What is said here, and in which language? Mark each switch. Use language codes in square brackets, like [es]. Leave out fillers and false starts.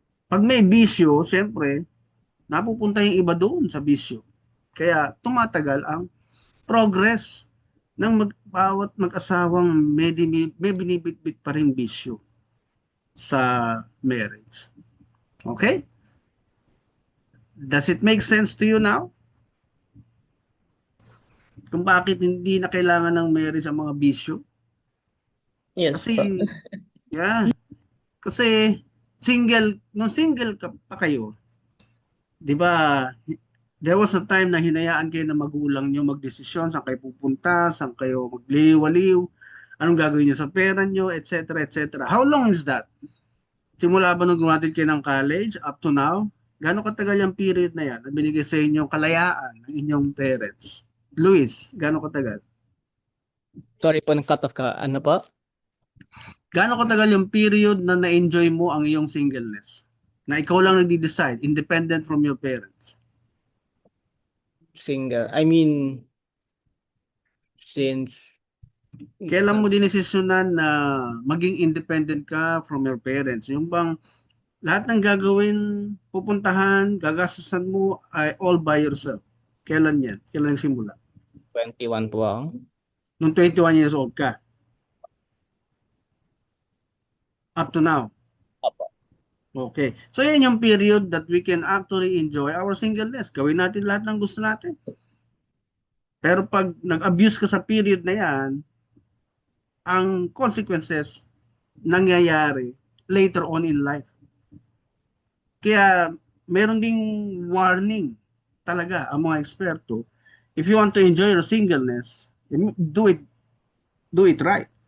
[tl] Pag may bisyo, siyempre, napupunta yung iba doon sa bisyo. Kaya tumatagal ang progress ng bawat mag-asawang may binibitbit pa rin bisyo sa marriage. [en] Okay? Does it make sense to you now? [tl] Kung bakit hindi na kailangan ng marriage ang mga bisyo? [en] Yes [tl] Kasi, po. yeah, kasi nung single ka pa kayo, di ba, [en] there was a time [tl] na hinayaan kayo ng magulang nyo magdesisyon saan kayo pupunta, saan kayo magliwaliw, anong gagawin nyo sa pera nyo, etc. [en] etc. How long is that? [tl] Simula ba nung graduate kayo ng college up to now? Gano'ng katagal yung period na yan na binigay sa inyo kalayaan ng inyong parents? Luis, gano'ng katagal? Sorry po, nag-cut off ka. Ano po? Gano'ng katagal yung period na na-enjoy mo ang iyong singleness? Na ikaw lang nagde-decide, independent from your parents? [en] Single. I mean, since [tl] Kailan mo dinesisyonan na maging independent ka from your parents? Yung bang lahat ng gagawin, pupuntahan, gagastusan mo ay all by yourself. Kailan yan? Kailan simula? 21 po ako. Nung 21 years old ka? [en] Up to now? [tl] Opo. [en] Okay. So yan yung period that we can actually enjoy our singleness. [tl] Gawin natin lahat ng gusto natin. Pero pag nag-abuse ka sa period na yan, ang consequences nangyayari [en] later on in life. [tl] Kaya meron ding warning talaga ang mga eksperto. [en] If you want to enjoy your singleness, do it right.